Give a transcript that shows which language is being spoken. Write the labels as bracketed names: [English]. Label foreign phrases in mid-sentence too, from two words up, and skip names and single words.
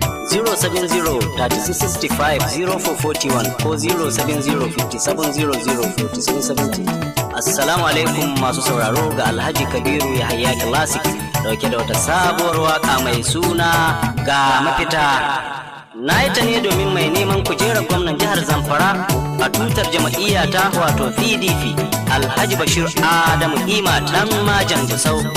[English] Zero seven zero thirty-six sixty-five zero four forty-one ko zero seven zero fifty-seven zero zero forty-seven seventy. [Hausa] Assalamu alaikum masu sauraro, ga Alhaji Kabiru Yahaya Classic dauke da wata sabuwar waka mai suna Ga Mafita. Na yi ta ne domin mai neman kujerar gwamnan jihar Zamfara a tutar jam'iyya ta wato P D P, Alhaji Bashir Adamu Ima dan Majan Gusau.